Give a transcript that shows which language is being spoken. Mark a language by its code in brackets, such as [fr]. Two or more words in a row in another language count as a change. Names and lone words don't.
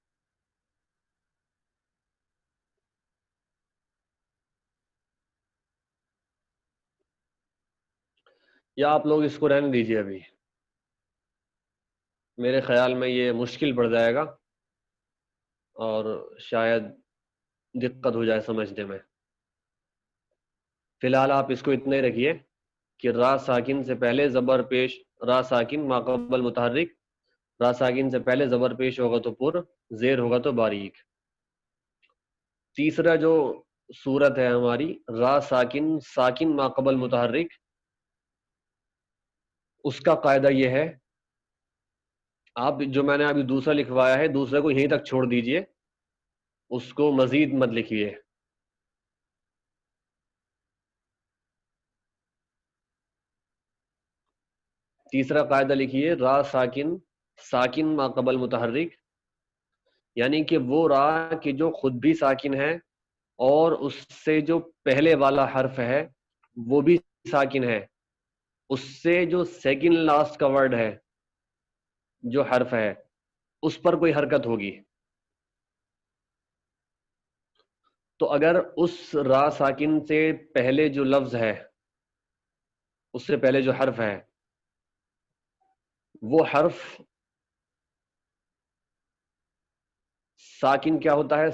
[ur] یا آپ لوگ اس کو رہنے دیجیے، ابھی میرے خیال میں یہ مشکل پڑ جائے گا اور شاید دقت ہو جائے سمجھنے میں. فی الحال آپ اس کو اتنا ہی رکھیے کہ را ساکن سے پہلے زبر پیش، را ساکن ما قبل متحرک، را ساکن سے پہلے زبر پیش ہوگا تو پر، زیر ہوگا تو باریک. تیسرا جو صورت ہے ہماری را ساکن ساکن ما قبل متحرک، اس کا قاعدہ یہ ہے، آپ جو میں نے ابھی دوسرا لکھوایا ہے دوسرے کو یہیں تک چھوڑ دیجئے، اس کو مزید مت لکھیے. تیسرا قاعدہ لکھیے را ساکن ساکن ما قبل متحرک، یعنی کہ وہ را کہ جو خود بھی ساکن ہے اور اس سے جو پہلے والا حرف ہے وہ بھی ساکن ہے، اس سے جو [en] second last [ur] کا ورڈ ہے جو حرف ہے اس پر کوئی حرکت ہوگی. تو اگر اس را ساکن سے پہلے جو لفظ ہے، اس سے پہلے جو حرف ہے، وہ حرف ساکن کیا ہوتا ہے؟